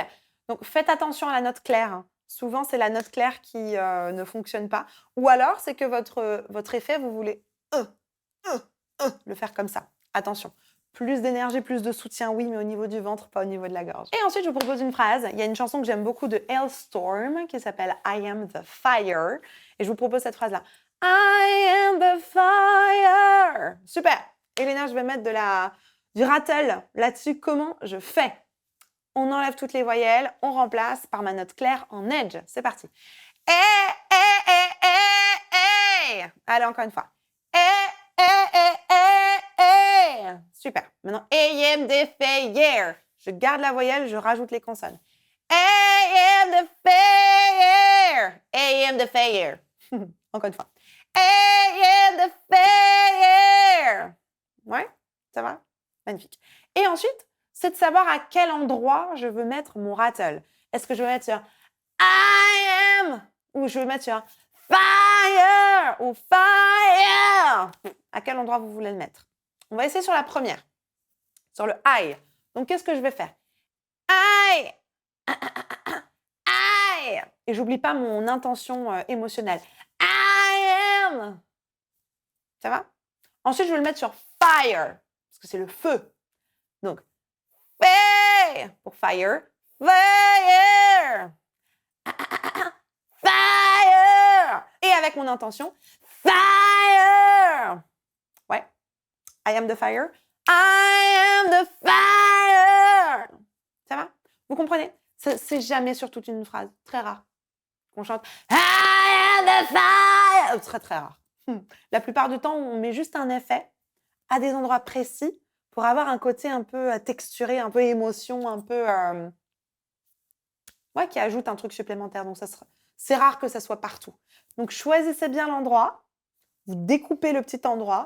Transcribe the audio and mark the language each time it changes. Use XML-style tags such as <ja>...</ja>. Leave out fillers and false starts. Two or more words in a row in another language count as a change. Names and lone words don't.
<fr>Donc, faites attention à la note claire, hein. Souvent, c'est la note claire qui ne fonctionne pas. Ou alors, c'est que votre effet, vous voulez le faire comme ça. Attention. Plus d'énergie, plus de soutien, oui, mais au niveau du ventre, pas au niveau de la gorge. Et ensuite, je vous propose une phrase. Il y a une chanson que j'aime beaucoup de Hailstorm qui s'appelle I am the fire. Et je vous propose cette phrase-là.</fr> <en>I am the fire.</en> <fr>Super. Elena, je vais mettre du rattle là-dessus. Comment je fais? On enlève toutes les voyelles, on remplace par ma note claire en edge. C'est parti. Allez, encore une fois. Super. Maintenant,</fr> <en>am the fire.</en> <fr>Je garde la voyelle, je rajoute les consonnes.</fr> <en>Am the fire. Am the fire.</en> <fr>Encore une fois.</fr> <en>Am the fire.</en> <fr>Ouais, ça va? Magnifique. Et ensuite, c'est de savoir à quel endroit je veux mettre mon rattle. Est-ce que je veux mettre sur</fr> <en>I am</en> <fr>ou je veux mettre sur fire ou fire? À quel endroit vous voulez le mettre? On va essayer sur la première, sur le I. Donc, qu'est-ce que je vais faire?</fr> <en>I. I.</en> <fr>Et j'oublie pas mon intention émotionnelle.</fr> <en>I am.</en> <fr>Ça va? Ensuite, je vais le mettre sur fire, parce que c'est le feu. Donc, fire pour fire.</fr> <en>Fire. Fire.</en> <fr>Et avec mon intention, fire. Ouais.</fr> <en>I am the fire. I am the fire.</en> <fr>Ça va? Vous comprenez? C'est jamais sur toute une phrase. Très rare. On chante</fr> <en>I am the fire.</en> <fr>Très, très rare. La plupart du temps, on met juste un effet à des endroits précis pour avoir un côté un peu texturé, un peu émotion, un peu... ouais, qui ajoute un truc supplémentaire. Donc, c'est rare que ça soit partout. Donc, choisissez bien l'endroit. Vous découpez le petit endroit.</fr>